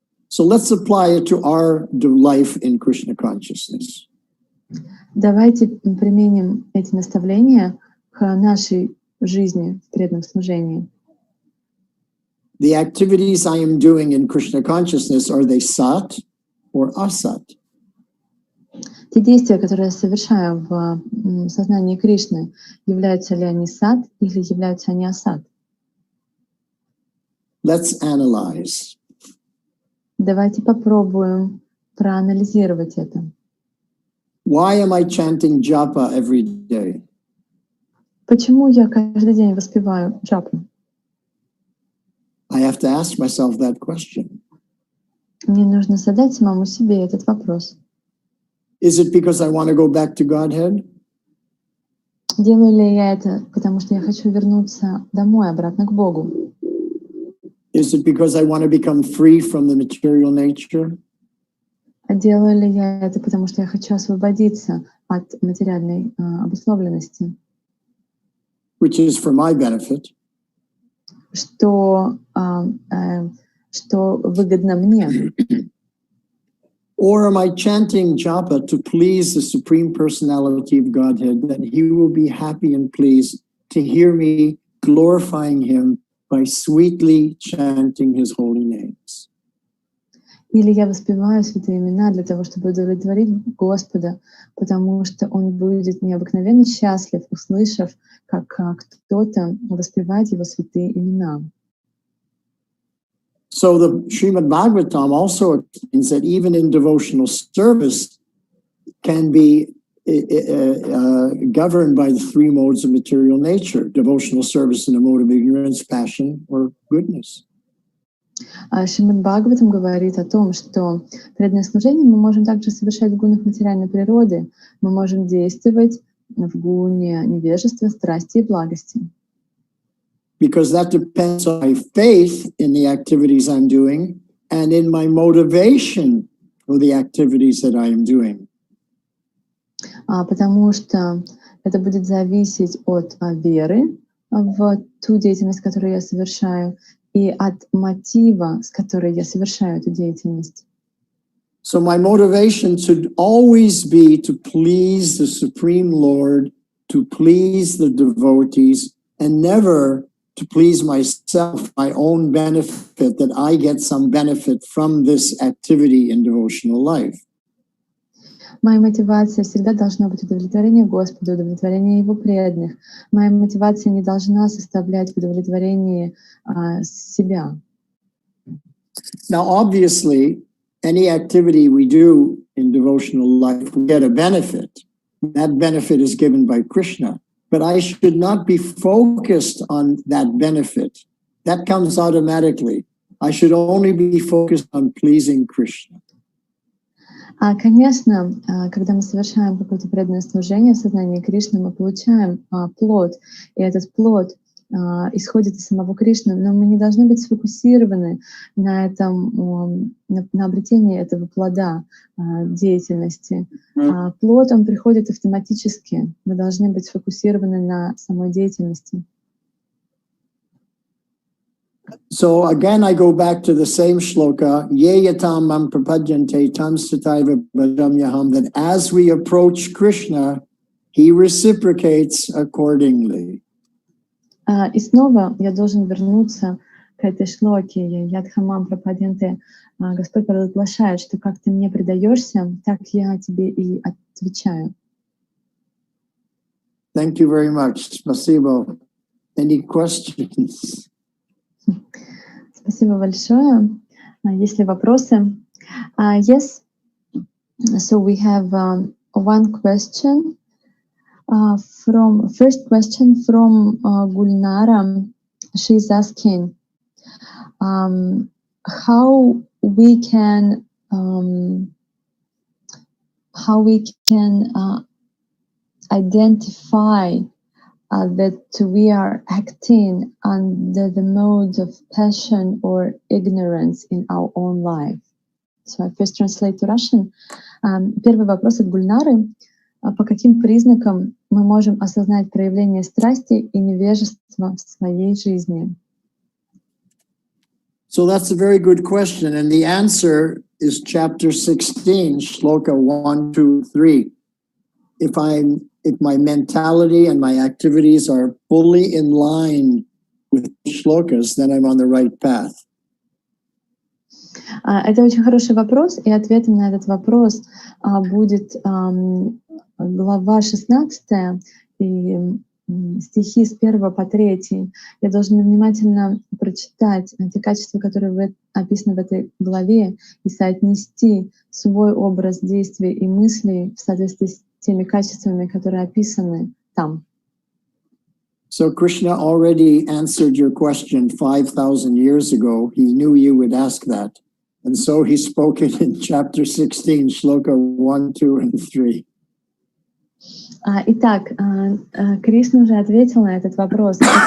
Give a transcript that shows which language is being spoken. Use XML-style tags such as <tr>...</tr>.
<en>So let's apply it to our life in Krishna consciousness.</en> <ru>Давайте применим эти наставления к нашей жизни в преданном служении.</ru> <en>The activities I am doing in Krishna consciousness, are they sat or asat?</en> <ru>Те действия, которые я совершаю в сознании Кришны, являются ли они сад или являются они асад?</ru> <en>Let's analyze.</en> <ru>Давайте попробуем проанализировать это.</ru> <en>Why am I chanting japa every day?</en> <ru>Почему я каждый день воспеваю джапу?</ru> <en>I have to ask myself that question.</en> <ru>Мне нужно задать самому себе этот вопрос.</ru> <en>Is it because I want to go back to Godhead?</en> <ru>Делаю ли я это, потому что я хочу вернуться домой, обратно к Богу?</ru> <en>Is it because I want to become free from the material nature?</en> <ru>А делаю ли я это, потому что я хочу освободиться от материальной обусловленности?</ru> <en>Which is for my benefit.</en> <ru>Что выгодно мне?</ru> <en>Or am I chanting japa to please the Supreme Personality of Godhead, that He will be happy and pleased to hear me glorifying Him by sweetly chanting His holy names?</en> <ru>Или я воспеваю святые имена для того, чтобы удовлетворить Господа, потому что Он будет необыкновенно счастлив, услышав, как кто-то воспевает Его святые имена.</ru> <en>So the Srimad Bhagavatam also explains that even in devotional service can be governed by the three modes of material nature: devotional service in a mode of ignorance, passion, or goodness.</en> <ru>Шримад Бхагаватам говорит о том, что преданное служение мы можем также совершать в гунах материальной природы. Мы можем действовать в гуне невежества, страсти и благости.</ru> <en>Because that depends on my faith in the activities I'm doing and in my motivation for the activities that I am doing.</en> <ru>Потому что это будет зависеть от веры в ту деятельность, которую я совершаю, и от мотива, с которой я совершаю эту деятельность.</ru> <en>So my motivation should always be to please the Supreme Lord, to please the devotees, and never to please myself, my own benefit, that I get some benefit from this activity in devotional life.</en> <ru>Моя мотивация всегда должна быть удовлетворение Господа, удовлетворение Его преданных. Моя мотивация не должна составлять удовлетворение себя.</ru> <en>Now, obviously, any activity we do in devotional life, we get a benefit. That benefit is given by Krishna. But I should not be focused on that benefit. That comes automatically. I should only be focused on pleasing Krishna.</en> <ru>Конечно, когда мы совершаем какое-то преданное служение в сознании Кришны, мы получаем плод, и этот плод исходит из самого Кришны, но мы не должны быть сфокусированы на этом, на обретении этого плода деятельности. Плод, он приходит автоматически. Мы должны быть сфокусированы на самой деятельности.</ru> <en>So again, I go back to the same shloka,</en> <sa>ye yatam mam prapadyante tam sataiva bhajamyaham,</sa> <en>that as we approach Krishna, he reciprocates accordingly.</en> <ru>И снова я должен вернуться к этой шлоке,</ru> <sa>ядхамам прападянте.</sa> <ru>Господь провозглашает, что как ты мне предаешься, так я тебе и отвечаю.</ru> <en>Thank you very much.</en> <ru>Spasibo.</ru> <en>Any questions?</en> <ru>Спасибо большое. Есть ли вопросы?</ru> <en>Yes. So we have one question. First question from Gulnara. She's asking how we can identify that we are acting under the mode of passion or ignorance in our own life. So I first translate to Russian.</en> <ru>Первый вопрос от Гульнары. По каким признакам мы можем осознать проявление страсти и невежества в своей жизни?</ru> <en>So that's a very good question. And the answer is chapter 16, shloka 1, 2, 3. If my mentality and my activities are fully in line with shlokas, then I'm on the right path.</en> <ru>Это очень хороший вопрос, и ответом на этот вопрос будет глава 16 и стихи с 1 по 3. Я должна внимательно прочитать те качества, которые описаны в этой главе, и соотнести свой образ действий и мыслей в соответствии с теми качествами, которые описаны там.</ru> <en>So Krishna already answered your question 5,000 years ago. He knew you would ask that. And so he spoke it in chapter 16, shloka 1, 2, and 3.</en> <ru>Итак, Кришна уже ответил на этот вопрос.</ru>